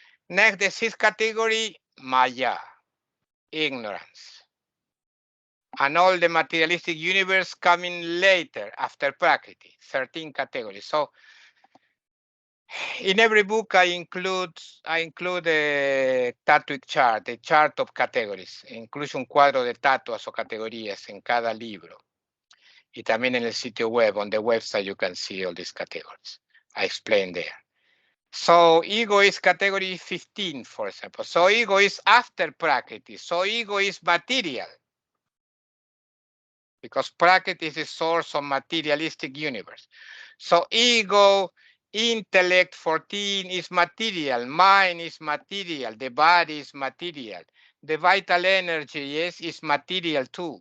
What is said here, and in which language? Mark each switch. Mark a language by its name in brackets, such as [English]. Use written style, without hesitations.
[English] Next, the sixth category, Maya, ignorance. And all the materialistic universe coming later after Prakriti, 13 categories. So in every book I include a tattooing chart, a chart of categories. [Spanish] Incluso un cuadro de tatuas o categorías en cada libro. Y también en el sitio web, [English] on the website you can see all these categories. I explain there. So ego is category 15, for example. So ego is after Prakriti. So ego is material. Because Prakriti is the source of materialistic universe. So ego, intellect 14 is material, mind is material, the body is material, the vital energy, yes, is material too.